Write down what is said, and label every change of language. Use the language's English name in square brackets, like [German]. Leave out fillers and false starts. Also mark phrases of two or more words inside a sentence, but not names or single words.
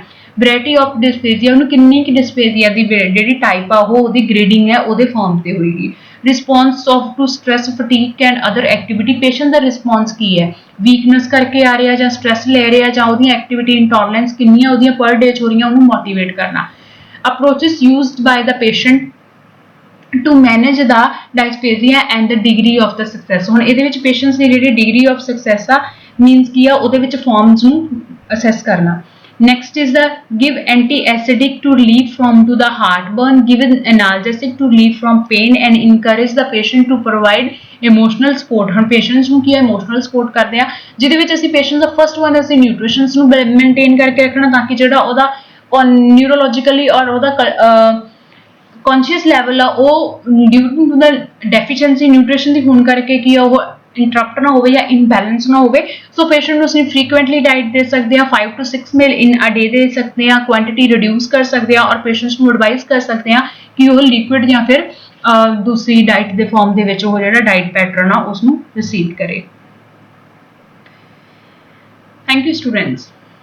[English] variety of dysphagia [Punjabi] ਉਹਨੂੰ ਕਿੰਨੀ ਕਿ ਡਿਸਪੇਜ਼ੀਆ ਦੀ ਜਿਹੜੀ ਟਾਈਪ ਆ ਉਹ ਉਹਦੀ ਗ੍ਰੇਡਿੰਗ ਹੈ ਉਹਦੇ ਫਾਰਮ ਤੇ ਹੋਏਗੀ। [English] response of to stress fatigue and other activity patient [Punjabi] ਦਾ ਰਿਸਪੌਂਸ ਕੀ ਹੈ ਵੀਕਨੈਸ ਕਰਕੇ ਆ ਰਿਹਾ ਜਾਂ ਸਟ੍ਰੈਸ ਲੈ ਰਿਹਾ ਜਾਂ ਉਹਦੀਆਂ [English] activity intolerance [Punjabi] ਕਿੰਨੀਆਂ ਉਹਦੀਆਂ [English] per day [Punjabi] 'ਚ ਹੋ ਰਹੀਆਂ ਉਹਨੂੰ ਮੋਟੀਵੇਟ ਕਰਨਾ। [English] approaches used by the patient to manage the dysphagia and the degree of the success। [Punjabi] ਹੁਣ ਇਹਦੇ ਵਿੱਚ ਪੇਸ਼ੈਂਟਸ ਦੀ ਜਿਹੜੀ [English] degree of success [Punjabi] ਆ ਮੀਨਸ ਕੀ ਆ ਉਹਦੇ ਵਿੱਚ ਫਾਰਮਸ ਨੂੰ ਅਸੈਸ ਕਰਨਾ। [English] Next is the give anti-acidic to relieve from to the heartburn, give an analgesic to relieve from pain and encourage the patient to provide emotional support। [Punjabi] ਹੁਣ ਪੇਸ਼ੈਂਟਸ ਨੂੰ ਕੀ ਹੈ [English] emotional support [Punjabi] ਕਰਦੇ ਆ ਜਿਹਦੇ ਵਿੱਚ ਅਸੀਂ ਪੇਸ਼ੈਂਟਸ ਦਾ [English] first one [Punjabi] ਅਸੀਂ ਨਿਊਟ੍ਰੀਸ਼ਨਸ ਨੂੰ ਮੇਨਟੇਨ ਕਰਕੇ ਰੱਖਣਾ ਤਾਂ ਕਿ ਜਿਹੜਾ ਉਹਦਾ ਨਿਊਰੋਲੋਜੀਕਲੀ ਔਰ ਉਹਦਾ [English] conscious level [Punjabi] ਆ ਉਹ [English] due to the deficiency nutrition [Punjabi] ਦੀ ਹੋਣ ਕਰਕੇ ਕੀ ਆ ਉਹ ਇੰਟਰਪਟ ਨਾ ਹੋਵੇ ਜਾਂ ਇਨਬੈਲੈਂਸ ਨਾ ਹੋਵੇ। ਸੋ ਪੇਸ਼ੈਂਟ ਨੂੰ ਅਸੀਂ [English] frequently diet [Punjabi] ਦੇ ਸਕਦੇ ਹਾਂ [English] 5 to 6 meal in a day [Punjabi] ਦੇ ਸਕਦੇ ਹਾਂ, [English] quantity reduce [Punjabi] ਕਰ ਸਕਦੇ ਹਾਂ ਔਰ ਪੇਸ਼ੈਂਟਸ ਨੂੰ ਐਡਵਾਈਸ ਕਰ ਸਕਦੇ ਹਾਂ ਕਿ ਉਹ ਲਿਕੁਇਡ ਜਾਂ ਫਿਰ ਦੂਸਰੀ ਡਾਈਟ ਦੇ ਫਾਰਮ ਦੇ ਵਿੱਚ ਉਹ ਜਿਹੜਾ [English] diet pattern [Punjabi] ਆ ਉਸ ਨੂੰ ਰਿਸੀਵ ਕਰੇ। [English] Thank you, students.